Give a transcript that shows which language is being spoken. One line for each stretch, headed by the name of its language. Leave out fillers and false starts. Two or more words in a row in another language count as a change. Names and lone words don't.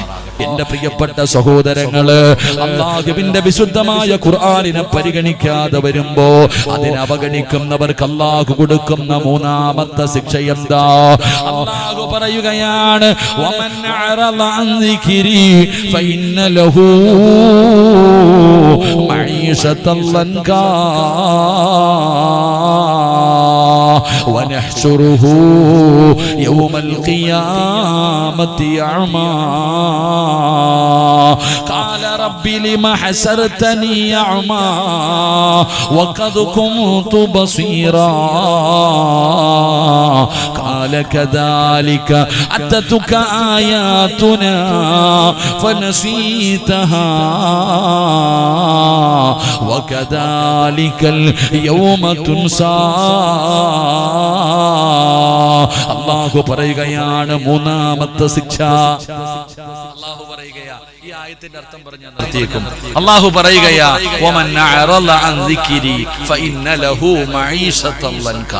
Malayalam: എന്റെ പ്രിയപ്പെട്ട സഹോദരങ്ങള്, അള്ളാഹുവിന്റെ വിശുദ്ധമായ ഖുർആനിനെ പരിഗണിക്കാതെ വരുമ്പോ അതിനെ അവഗണിക്കുന്നവർക്ക് അള്ളാഹു കൊടുക്കുന്ന മൂന്നാമത്തെ ശിക്ഷ എന്താ? അള്ളാഹു പറയുകയാണ്,
Arabic: ومن أعرض عن ذكري فإن له معيشة ضنكا ونحشره يوم القيامة أعمى قال رب لم حشرتني أعمى وقد كنت بصيرا قال كذلك أتتك آياتنا فنسيتها وكذلك اليوم تنسى.
Malayalam: അല്ലാഹു പറയുകയാണ് മൂന്നാമത്തെ ശിക്ഷ. അല്ലാഹു പറയുകയാ, ഈ ആയത്തിന്റെ അർത്ഥം പറഞ്ഞാൽ നിർത്തിയേക്കും. അല്ലാഹു പറയുകയാ,
Arabic: ومن أعرض عن ذكري فإن له معيشة ضنكا.